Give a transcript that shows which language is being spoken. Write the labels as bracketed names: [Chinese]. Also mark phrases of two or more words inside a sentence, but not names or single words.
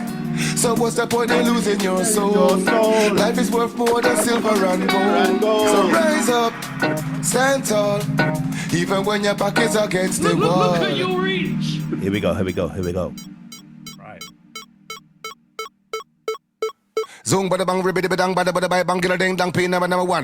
[English] So what's the point in losing your soul? Life is worth more than silver and gold. So rise up, stand tall, even when your back is against the wall. Look at your reach. Here we go. Right. Zoom bada bang ribbidi badang bada bada bang bang gila ding dang pin number one.